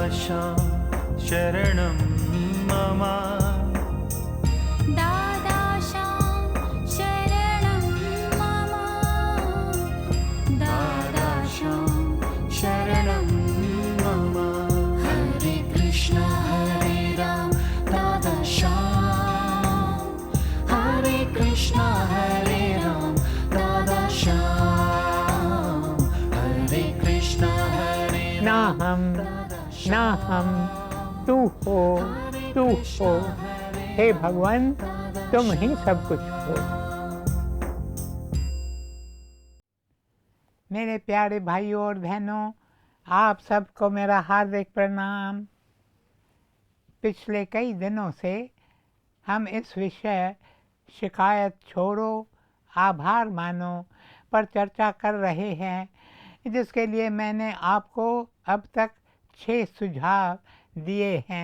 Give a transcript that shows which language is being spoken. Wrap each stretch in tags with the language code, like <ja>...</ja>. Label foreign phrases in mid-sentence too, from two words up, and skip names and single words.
<sa>शरणं मम दादाशां शरणं मम दादाशां शरणं मम हरे कृष्ण हरे राम दादाशां हरे कृष्ण हरे राम दादाशां हरे कृष्ण हरे</sa> <hi>ना हम तू हो, हे भगवान तुम ही सब कुछ हो। मेरे प्यारे भाइयों और बहनों, आप सबको मेरा हार्दिक प्रणाम। पिछले कई दिनों से हम इस विषय शिकायत छोड़ो आभार मानो पर चर्चा कर रहे हैं, जिसके लिए मैंने आपको अब तक 6 सुझाव दिए हैं।</hi>